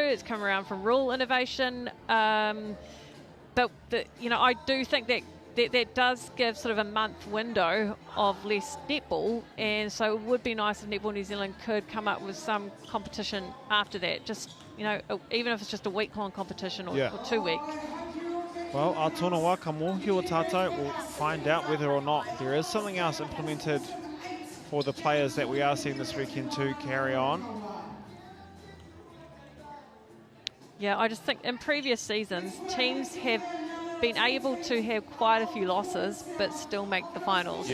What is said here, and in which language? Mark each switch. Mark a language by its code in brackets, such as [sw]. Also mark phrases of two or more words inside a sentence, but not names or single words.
[en] It's come around from rule innovation. But I do think that does give sort of a month window of less netball, and so it would be nice if Netball New Zealand could come up with some competition after that. Just even if it's just a week-long competition or 2 week. Well, our [mi] tōna wā ka mōhio tātou [en] will find out whether or not there is something else implemented for the players that we are seeing this weekend to carry on. Yeah, I just think in previous seasons, teams have been able to have quite a few losses but still make the finals.